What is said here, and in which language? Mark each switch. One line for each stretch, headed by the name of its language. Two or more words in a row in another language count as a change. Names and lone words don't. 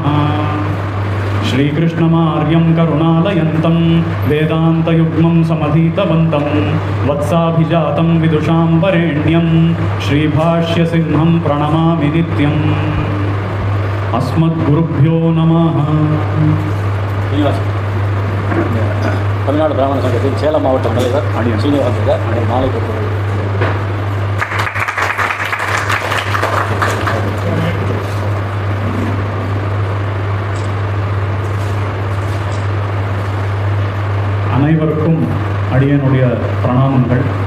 Sanskrit: श्रीकृष्णमार्यं करुणालयन्तं वेदान्तयुग्मं समधीतवन्तं वत्साभिजातं विदुषां वरेण्यं श्रीभाष्यसिंहं प्रणमामि नित्यम्। अस्मद्गुरुभ्यो नमः।
Tamil: தமிழ்நாடு பிராமண சங்கத்தின் சேலம் மாவட்ட தலைவர் சீனிவாசன் மாலை கொடுத்து அனைவருக்கும் அடியனுடைய பிரணாமங்கள்.